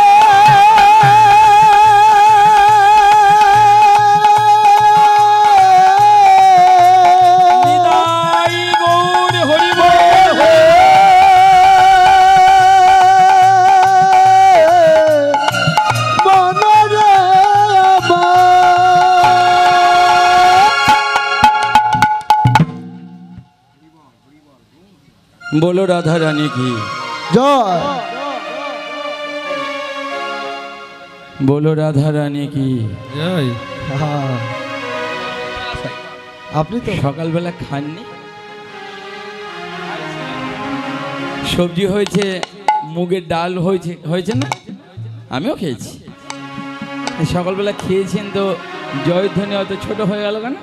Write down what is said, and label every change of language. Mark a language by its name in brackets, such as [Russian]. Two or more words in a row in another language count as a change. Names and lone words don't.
[Bangla] নিতাই গৌর হরি বল। মনরে [Hindi] बोलो राधा रानी की, [Bangla] জয় [Hindi] बोलो राधा रानी की। [Bangla] জয়। হ্যাঁ। আপনি তো সকালবেলা খাননি? সবজি হয়েছে, মুগের ডাল হয়েছে, হয়েছে না? আমিও খেয়েছি। সকালবেলা খেয়েছেন তো জয়ধ্বনি অত ছোট হয়ে গেল কেন?